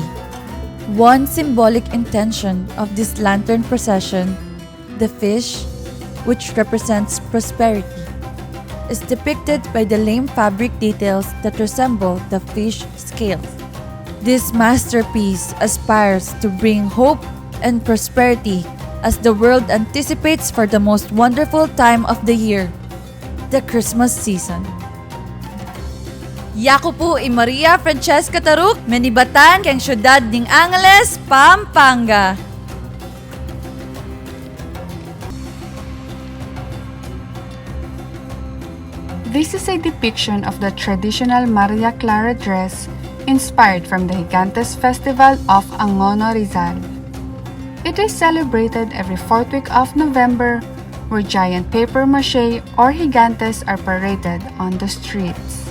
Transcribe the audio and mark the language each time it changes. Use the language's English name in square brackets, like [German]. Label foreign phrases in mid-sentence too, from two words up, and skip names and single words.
[English] One symbolic intention of this lantern procession, the fish, which represents prosperity, is depicted by the lame fabric details that resemble the fish scales. This masterpiece aspires to bring hope and prosperity as the world anticipates for the most wonderful time of the year, the Christmas season. [Pampanga] Yaku po i Maria Francesca Taruk, menibatan kang syudad ning Angeles, Pampanga. [English] This is a depiction of the traditional Maria Clara dress inspired from the Gigantes Festival of Angono Rizal. It is celebrated every fourth week of November, where giant papier-mâché or gigantes are paraded on the streets.